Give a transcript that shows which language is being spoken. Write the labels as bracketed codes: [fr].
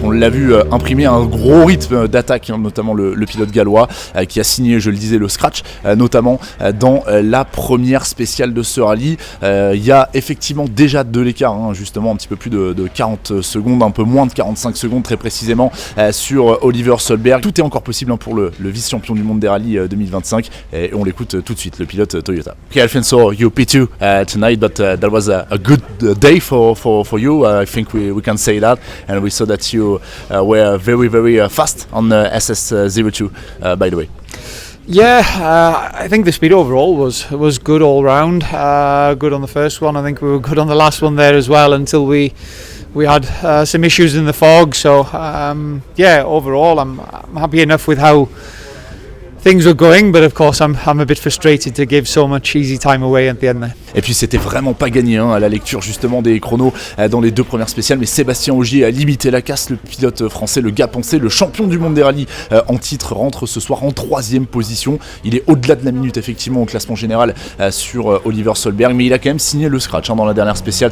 [fr] On l'a vu imprimer un gros rythme d'attaque, notamment le pilote gallois qui a signé, je le disais, le scratch, notamment dans la première spéciale de ce rallye. Il y a effectivement déjà de l'écart, justement un petit peu plus de 40 secondes, un peu moins de 45 secondes très précisément sur Oliver Solberg. Tout est encore possible pour le vice-champion du monde des rallyes 2025. Et on l'écoute tout de suite, le pilote Toyota. [en] Okay, Elfyn, so you P2 tonight, but that was a good day for you. I think we can say that, and we saw that you were very fast on SS02, by the way. Yeah, I think the speed overall was good all round. Good on the first one. I think we were good on the last one there as well until we had some issues in the fog. So yeah, overall I'm happy enough with how things were going, but of course I'm a bit frustrated to give so much easy time away at the end there. [fr] Et puis c'était vraiment pas gagné à la lecture justement des chronos dans les deux premières spéciales, mais Sébastien Ogier a limité la casse. Le pilote français, le gars pensé, le champion du monde des rallyes en titre, rentre ce soir en 3e position. Il est au-delà de la minute effectivement au classement général sur Oliver Solberg, mais il a quand même signé le scratch dans la dernière spéciale.